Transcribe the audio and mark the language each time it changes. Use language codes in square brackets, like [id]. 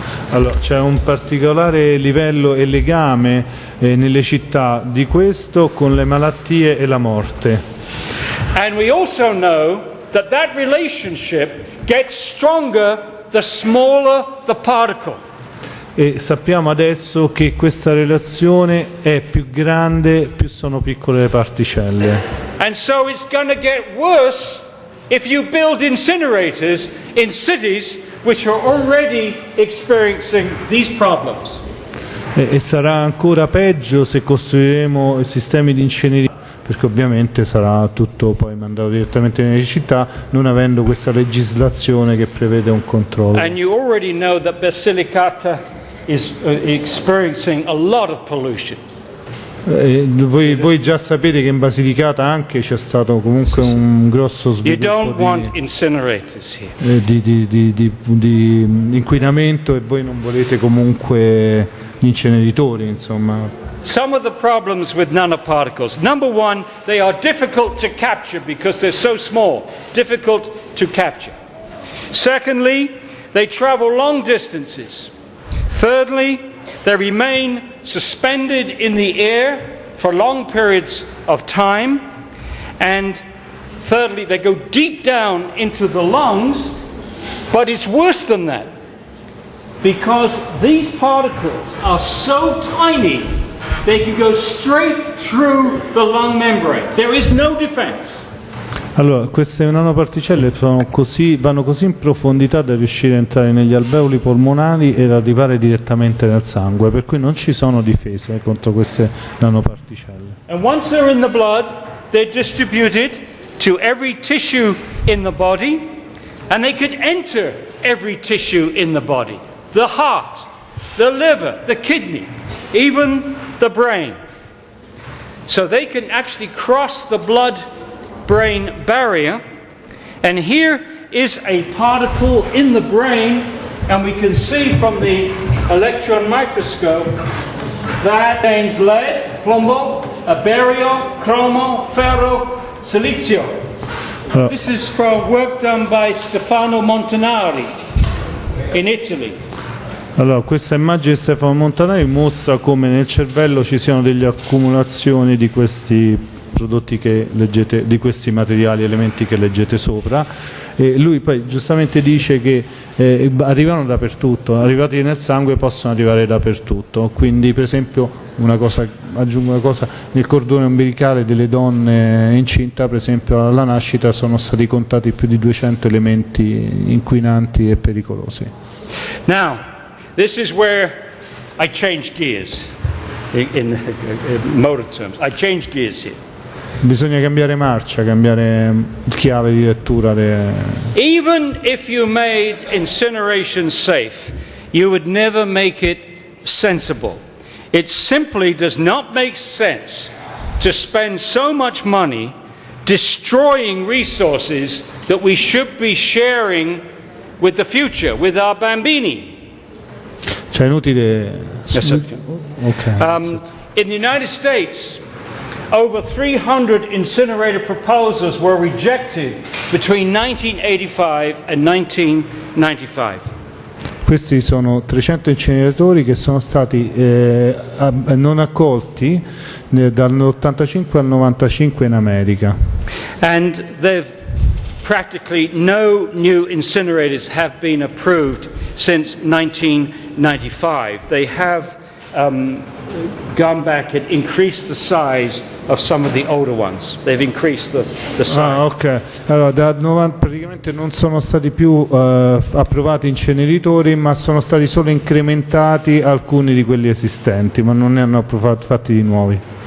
[it] Allora, c'è un particolare livello e legame nelle città di questo con le malattie e la morte. [en] And we also know that relationship gets stronger the smaller the particle. [it] e sappiamo adesso che questa relazione è più grande più sono piccole le particelle. [en] And so it's going to get worse if you build incinerators in cities which are already experiencing these problems. [it] E sarà ancora peggio se costruiremo sistemi di incenerimento, perché ovviamente sarà tutto poi mandato direttamente nelle città, non avendo questa legislazione che prevede un controllo. [en] And you already know that Basilicata is experiencing a lot of pollution. [it] Voi già sapete che in Basilicata anche c'è stato comunque un grosso sviluppo [en] You don't want incinerators here. [it] di inquinamento, e voi non volete comunque gli inceneritori, insomma. [en] Some of the problems with nanoparticles. Number one, they are difficult to capture because they're so small, difficult to capture. Secondly, they travel long distances. Thirdly, they remain suspended in the air for long periods of time. And thirdly, they go deep down into the lungs. But it's worse than that, because these particles are so tiny they can go straight through the lung membrane. There is no defense. [it] Allora, queste nanoparticelle vanno così in profondità da riuscire a entrare negli alveoli polmonari ed arrivare direttamente nel sangue, per cui non ci sono difese contro queste nanoparticelle. [en] And once they're in the blood, they're distributed to every tissue in the body, and they could enter every tissue in the body. The heart, the liver, the kidney, even the brain. So they can actually cross the blood-brain barrier, and here is a particle in the brain, and we can see from the electron microscope that contains lead, [it] plombo, berio, chromo, ferro, silizio. [en] This is from work done by Stefano Montanari in Italy. [it] Allora, questa immagine di Stefano Montanari mostra come nel cervello ci siano delle accumulazioni di questi prodotti che leggete, di questi materiali, elementi che leggete sopra, e lui poi giustamente dice che arrivano dappertutto, arrivati nel sangue possono arrivare dappertutto, quindi per esempio aggiungo una cosa, nel cordone ombelicale delle donne incinta, per esempio alla nascita sono stati contati più di 200 elementi inquinanti e pericolosi. [en] Now, this is where I change gears in motor terms. I change gears here. [it] Bisogna cambiare marcia, cambiare chiave di lettura. [en] Even if you made incineration safe, you would never make it sensible. It simply does not make sense to spend so much money destroying resources that we should be sharing with the future, with our bambini. [it] Cioè è inutile. [en] Yes, sir. Okay. In the United States, over 300 incinerator proposals were rejected between 1985 and 1995. [it] Questi sono 300 inceneratori che sono stati non accolti dall'85 al 95 in America. [en] And practically no new incinerators have been approved since 1995. They have gone back and increased the size of some of the older ones. They've increased the size. [it] Ah, ok. Allora, praticamente non sono stati più approvati inceneritori, ma sono stati solo incrementati alcuni di quelli esistenti, ma non ne hanno fatti di nuovi.